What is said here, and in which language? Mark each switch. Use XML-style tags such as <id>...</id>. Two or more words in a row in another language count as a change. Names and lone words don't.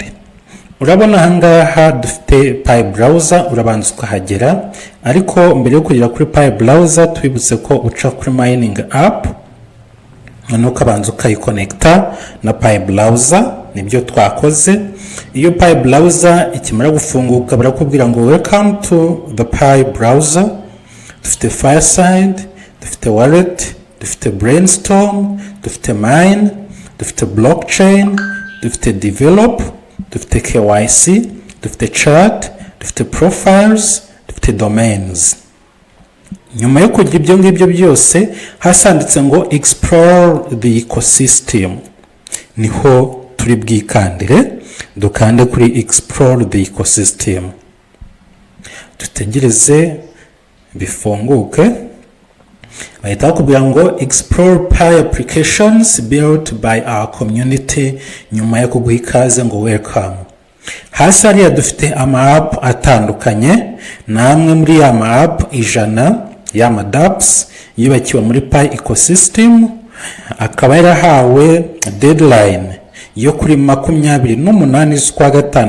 <rw>Urabona ahangaha dufite Pi browser, urabanza ukahagera, ariko mbere yo kugera kuri Pi browser tubibutse ko uca kuri</rw> <en>mining app</en> <rw>nuko abanza ukayikonekta na Pi browser. Nibyo twakoze. Iyo Pi browser ikimara gufunguka barakubwira ngo</rw> <en>welcome to the Pi browser.</en> <rw>Dufite Fireside, dufite Wallet, dufite Brainstorm, dufite Mine, dufite Blockchain, dufite Develop, dufite KYC, dufite Chat, dufite Profiles, dufite Domains. Nyuma yo kugira ibyo ngibyo byose hasanditse ngo</rw> <en>Explore the Ecosystem.</en> <rw>Niho turi bwikandire, dukande kuri</rw> <en>Explore the Ecosystem.</en> <rw>Dutegereze bifunguke. Bahita bakubwira ngo</rw> <en>Explore Pi applications built by our community.</en> <rw>Nyuma yo kuguha ikaze ngo welcome. Hasi hariya dufite ama-app atandukanye, namwe muri ya ma-app 100 y'ama dApps yubakiwe muri Pi Ecosystem, akaba yarahawe deadline yo kuri 28 z'ukwa gatanu.</rw>